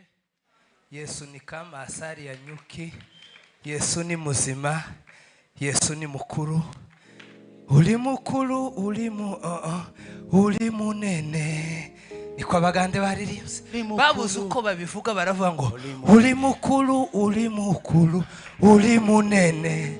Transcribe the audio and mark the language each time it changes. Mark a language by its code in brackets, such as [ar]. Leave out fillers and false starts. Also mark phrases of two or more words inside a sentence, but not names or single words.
[sw] Yesu ni kama asali ya nyuki. [rw] Yesu ni muzima. Yesu ni mukuru. Uri mukuru, uri munene. Niko abagande baririmbye. Babuze uko babivuga baravuga ngo uri mukuru, uri munene.